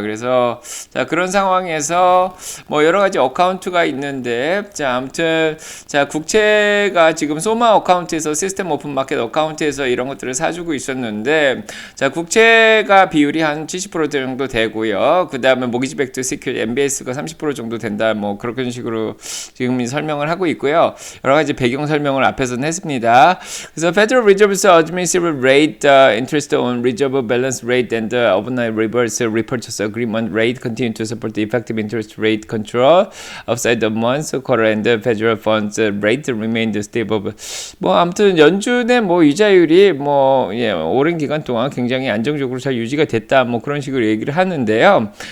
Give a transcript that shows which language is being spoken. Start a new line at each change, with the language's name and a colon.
Korean: 그래서 자 그런 상황에서 뭐 여러 가지 어카운트가 있는데, 자 아무튼 자 국채가 지금 소마 어카운트에서 시스템 오픈 마켓 어카운트에서 이런 것들을 사주고 있었는데, 자 국채가 비율이 한 70% 정도 되고요. 그 다음에 모기지 백드 시큐리티 MBS가 30% 정도 된다, 뭐 그런 식으로 지금 설명을 하고 있고요. 여러 가지 배경 설명을 앞에서는 했습니다.
English: 그래서 Federal Reserve's administrative rate, interest on reserve balance rate and overnight reverse repurchase agreement rate continue to support the effective interest rate control outside the month, quarter, and the federal funds rate remained stable.
Korean: 뭐 아무튼 연준의 뭐 이자율이 뭐 오랜 기간 동안 굉장히 안정적으로 잘 유지가 됐다, 뭐 그런 식으로 얘기를 하는데요.